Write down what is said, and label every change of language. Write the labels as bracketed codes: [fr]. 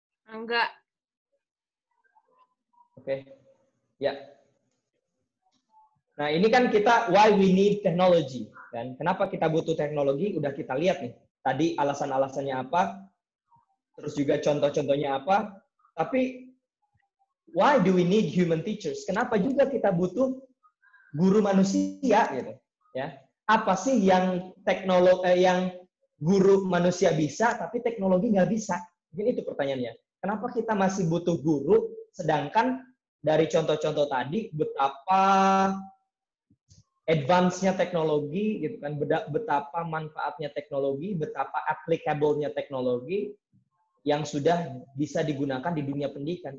[id] Enggak. Oke. Ya. Nah, ini kan kita [en] why we need technology. [id] Dan kenapa kita butuh teknologi? Udah kita lihat nih. Tadi alasan-alasannya apa? Terus juga contoh-contohnya apa? Tapi [en] why do we need human teachers? [id] Kenapa juga kita butuh guru manusia gitu, ya? Apa sih yang yang guru manusia bisa, tapi teknologi nggak bisa? Mungkin itu pertanyaannya. Kenapa kita masih butuh guru, sedangkan dari contoh-contoh tadi, betapa advance-nya teknologi, gitu kan, betapa manfaatnya teknologi, betapa applicable-nya teknologi yang sudah bisa digunakan di dunia pendidikan.